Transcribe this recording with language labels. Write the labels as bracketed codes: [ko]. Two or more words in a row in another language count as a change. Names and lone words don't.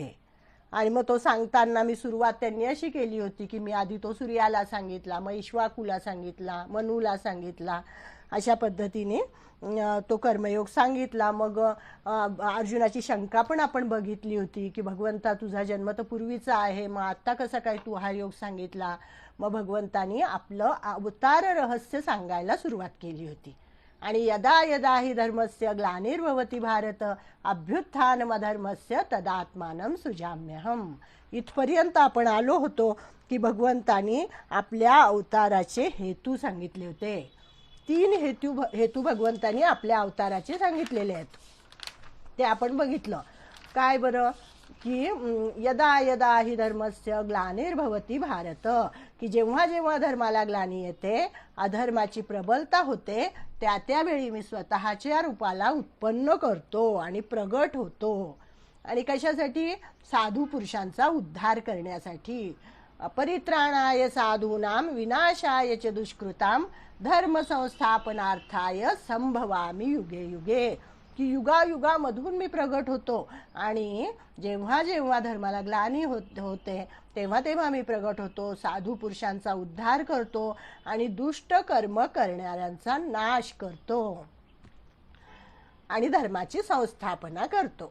[mr] आणि मग तो सांगताना मी सुरुवात त्यांनी अशी केली होती की मी आधी तो सूर्याला सांगितला, मग इक्ष्वाकूला सांगितला, मनूला सांगितला, अशा पद्धतीने तो कर्मयोग सांगितला. मग अर्जुनाची शंका पण आपण बघितली होती की भगवंता तुझा जन्म तर पूर्वीचा आहे, मग आत्ता कसा काय तू हा योग सांगितला? मग भगवंतानी आपलं अवतार रहस्य सांगायला सुरुवात केली होती. [sa] आणि यदा यदा हि धर्मस्य ग्लानिर्भवति भारत अभ्युत्थानमधर्मस्य तदात्मानं सृजाम्यहम्. [mr] इथपर्यंत आपण आलो होतो की भगवंतानी आपल्या अवताराचे हेतू सांगितले होते. 3 हेतू भगवंतानी आपल्या अवताराचे सांगितलेले आहेत. ते आपण बघितलं. काय बरं? [sa] की यदा यदा हि धर्मस्य ग्लानिर्भवति भारत, [mr] की जेव्हा जेव्हा धर्माला ग्लानी येते, अधर्माची प्रबलता होते, त्या त्यावेळी मी स्वतःच्या रूपाला उत्पन्न करतो आणि प्रगट होतो. आणि कशासाठी? साधू पुरुषांचा उद्धार करण्यासाठी. [sa] परित्राणाय साधूनां विनाशाय च दुष्कृतां धर्म संस्थापनार्थाय संभवामी युगे युगे. [mr] की युगायुगामधून मी प्रगट होतो आणि जेव्हा जेव्हा धर्माला ग्लानी होते तेव्हा तेव्हा मी प्रगट होतो, साधू पुरुषांचा उद्धार करतो आणि दुष्ट कर्म करणाऱ्यांचा नाश करतो आणि धर्माची संस्थापना करतो.